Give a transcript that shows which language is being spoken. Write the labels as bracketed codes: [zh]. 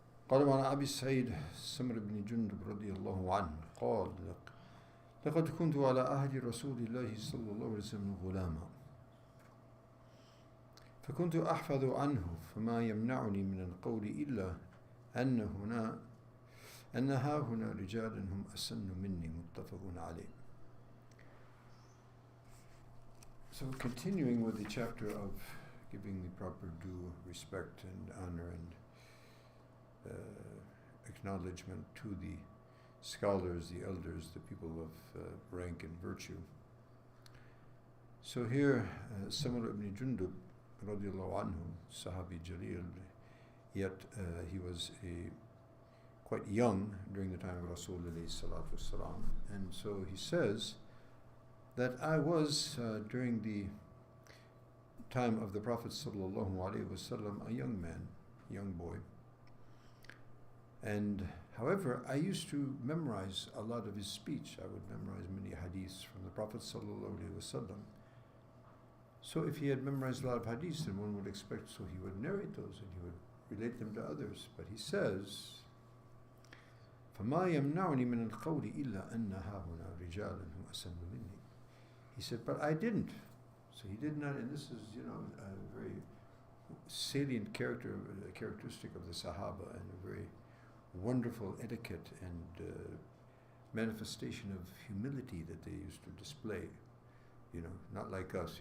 [ar] قال عن أبي سعيد سمر بن جندب رضي الله عنه قال لقد كنت على عهد رسول الله صلى الله عليه وسلم غلاما فكنت أحفظ عنه فما يمنعني من القول إلا أن ها هنا رجالا هم أسن مني متفق عليه. [en] So continuing with the chapter of giving the proper due respect and honor and acknowledgement to the scholars, the elders, the people of rank and virtue. So here, Samur ibn Jundub, radiallahu anhu, Sahabi Jalil, yet he was quite young during the time of Rasulullah sallallahu alaihi wasallam, and so he says that I was during the time of the Prophet sallallahu alaihi wasallam a young man, young boy. And however, I used to memorize a lot of his speech. I would memorize many hadiths from the Prophet ﷺ. So if he had memorized a lot of hadiths, then one would expect so he would narrate those and he would relate them to others. But he says, [ar] فَمَا يَمْنَعُنِي مِنَ الْقَوْلِ إِلَّا أَنَّ هَا هُنَا رِجَالًا هُمْ أَسَنُّ مِنِّي. [en] He said, but I didn't. So he did not, and this is, a very salient characteristic of the Sahaba and a very wonderful etiquette and manifestation of humility that they used to display. Not like us.